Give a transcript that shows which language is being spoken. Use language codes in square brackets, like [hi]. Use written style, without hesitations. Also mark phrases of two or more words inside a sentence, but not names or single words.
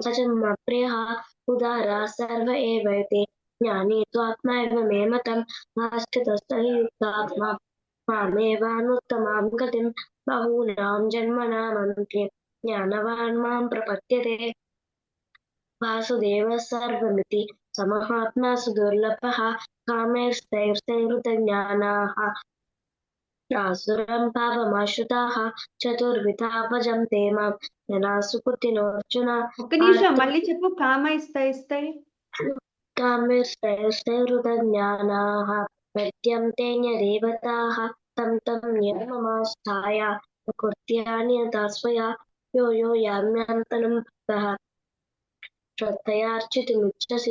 [sa] स च मम प्रियः उदारा सर्व एवैते ज्ञानी त्वात्मैव मे मतम् आस्थितः हि युक्तात्मा मामेवानुत्तमां गतिं बहूनां जन्मनामन्ते ज्ञानवान् मां प्रपद्यते वासुदेवः सर्वमिति समहात्मा सुदुर्लभः कामैस्तैर्हृतज्ञानाः आसुरं पापमाश्रिताः चतुर्विधा भजन्ते मां जनाः सुकृतिनोऽर्जुन [te] ఒక్క నిమిషం మళ్ళీ చెప్పు. కామైస్తైస్తై [sa] कामैस्तैर्हृतज्ञानाः प्रपद्यन्ते न्यदेवताः तं तं नियममास्थाय प्रकृत्या नियता स्वया यो यो याम्यान्तनं भक्तः श्रद्धयार्चितुमिच्छसि